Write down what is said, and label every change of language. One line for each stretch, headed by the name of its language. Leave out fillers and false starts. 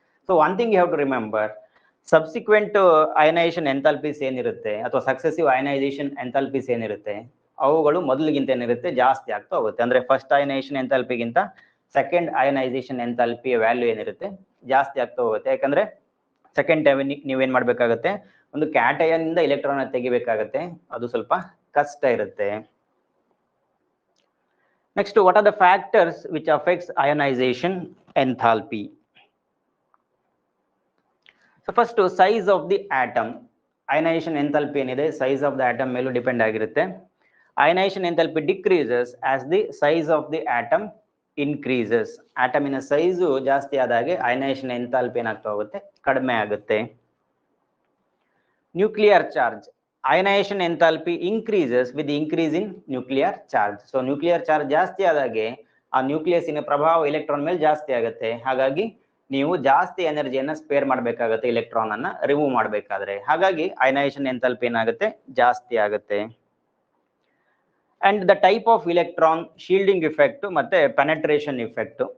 English: so one thing you have to remember,
Kannada: subsequent ionisation ಎಂಥಾಲ್ಪೀಸ್ ಏನಿರುತ್ತೆ ಅಥವಾ successive ionisation ಎಂಥಾಲ್ಪೀಸ್ ಏನಿರುತ್ತೆ, ಅವುಗಳು ಮೊದಲಿಗಿಂತ ಏನಿರುತ್ತೆ? ಜಾಸ್ತಿ ಆಗ್ತಾ ಹೋಗುತ್ತೆ. ಅಂದ್ರೆ first ionisation ಎಂಥಾಲ್ಪಿಗಿಂತ second ionisation ಎಂಥಾಲ್ಪಿಯ value ಏನಿರುತ್ತೆ? ಜಾಸ್ತಿ ಆಗ್ತಾ ಹೋಗುತ್ತೆ. ಯಾಕಂದ್ರೆ ಸೆಕೆಂಡ್ ಟೈಮ್ ನೀವೇನ್ ಮಾಡ್ಬೇಕಾಗತ್ತೆ? ಒಂದು ಕ್ಯಾಟಯನ್ ಇಂದ ಇಲೆಕ್ಟ್ರಾನ್ ತೆಗಿಬೇಕಾಗತ್ತೆ, ಅದು ಸ್ವಲ್ಪ ಕಷ್ಟ ಇರುತ್ತೆ.
English: Next, what are the factors which affects ionization enthalpy? So first, size of the atom. Ionization enthalpy
Kannada: ಏನಿದೆ,
English: size of the atom
Kannada: ಮೇಲೂ ಡಿಪೆಂಡ್ ಆಗಿರುತ್ತೆ.
English: Ionization enthalpy decreases as the size of the atom increases.
Kannada: ಆಟಮಿನ size ಜಾಸ್ತಿ ಆದಾಗೆ ionization enthalpy ಏನಾಗ್ತಾ ಹೋಗುತ್ತೆ? ಕಡಿಮೆ ಆಗುತ್ತೆ. Nuclear charge.
English: Ionization enthalpy increases with the increase in nuclear charge.
Kannada: So nuclear charge ಜಾಸ್ತಿ ಆದಾಗೆ ಆ ನ್ಯೂಕ್ಲಿಯಸ್ಸಿನ ಪ್ರಭಾವ ಎಲೆಕ್ಟ್ರಾನ್ ಮೇಲೆ ಜಾಸ್ತಿ ಆಗುತ್ತೆ. ಹಾಗಾಗಿ ನೀವು ಜಾಸ್ತಿ ಎನರ್ಜಿಯನ್ನ ಸ್ಪೇರ್ ಮಾಡಬೇಕಾಗುತ್ತೆ ಎಲೆಕ್ಟ್ರಾನ್ ಅನ್ನ ರಿಮೂವ್ ಮಾಡಬೇಕಾದ್ರೆ. ಹಾಗಾಗಿ ಅಯನೈಸೇಷನ್ ಎಂಥಾಲ್ಪಿ ಏನಾಗುತ್ತೆ? ಜಾಸ್ತಿ ಆಗುತ್ತೆ.
English: and the type of electron,
Kannada: shielding effect ಮತ್ತೆ ಪೆನೆಟ್ರೇಷನ್ ಇಫೆಕ್ಟ್.